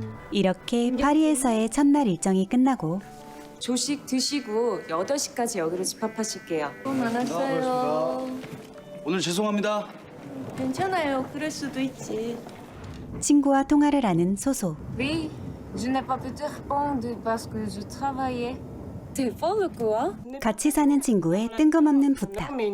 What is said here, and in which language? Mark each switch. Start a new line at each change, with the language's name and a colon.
Korean: 이렇게 파리에서의 첫날 일정이 끝나고 조식 드시고 8시까지 여기로 집합하실게요. 오늘 죄송합니다. 괜찮아요. 그럴 수도 있지. 친구와 통화를 하는 소소.
French: Oui, je n'ai pas pu te répondre parce que je travaillais. T'es quoi?
Korean: 같이 사는 친구의 뜬금없는 부탁.